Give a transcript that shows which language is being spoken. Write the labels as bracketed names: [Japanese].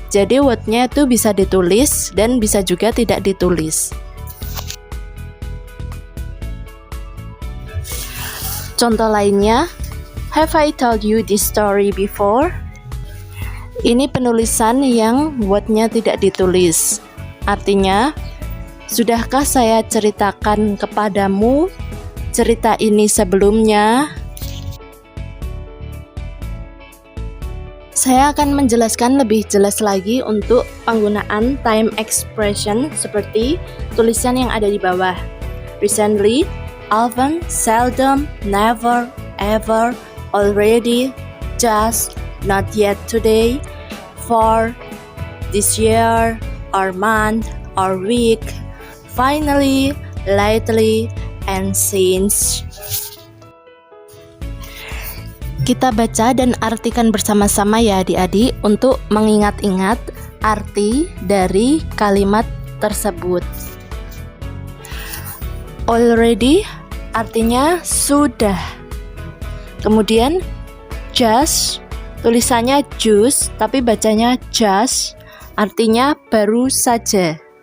[Indonesian] Jadi what-nya itu bisa ditulis dan bisa juga tidak ditulis. Contoh lainnya, [English] have I told you this story before? [Indonesian] Ini penulisan yang what-nya tidak ditulis. Artinya, sudahkah saya ceritakan kepadamu cerita ini sebelumnya? Saya akan menjelaskan lebih jelas lagi untuk penggunaan time expression seperti tulisan yang ada di bawah. [English] Recently, often, seldom, never, ever, already, just, not yet today, for, this year, or month, or week, finally, lately, and since. [Indonesian] Kita baca dan artikan bersama-sama ya adik-adik untuk mengingat-ingat arti dari kalimat tersebut. Already artinya sudah. Kemudian just, tulisannya just tapi bacanya just, artinya baru saja.